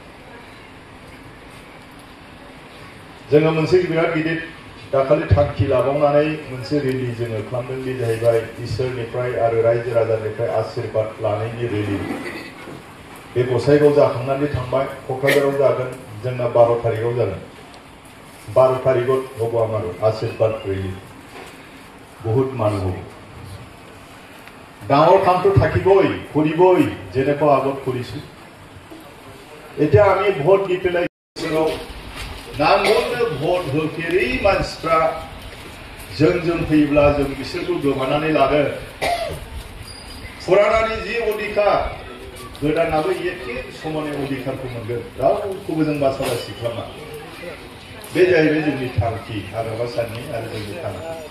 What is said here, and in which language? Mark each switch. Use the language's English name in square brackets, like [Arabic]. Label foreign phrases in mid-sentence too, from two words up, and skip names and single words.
[Bodo] जोङो मोनसे बिराद गिदिर दाखालि थांखि लाबावनानै मोनसे रेलि जोङो खालामदों बे जाहैबाय इसोरनिफ्राय आरो रायजो राजानिफ्राय आशीर्बाद लानायनि रेलि बे गसाइगाव जाखांनानै थांबाय क'क्राझाराव जागोन जोंना 12 तारिखाव जागोन 12 तारिखाव [Assamese] হ'ব আমাৰ आशीर्बाद रेलि বহুত মানুহ হ'ব ডাঙৰ কামটো থাকিবই কৰিবই যেনেকৈ আগত কৰিছো এতিয়া আমি ভোট দি পেলাই [Bodo] नांगौनो भोट होफेरै मानसिफ्रा जों फैयोब्ला जों बिसोरखौ गोमानानै लागोन फुरानानि जि अधिकार गोदानाबो एखे समानै अधिकारखौ मोनगोन रावखौबो जों बासाबासि खालामा बे जाहैबाय जोंनि थांखि हाग्रामा सारनि आरो जोंनि थांखि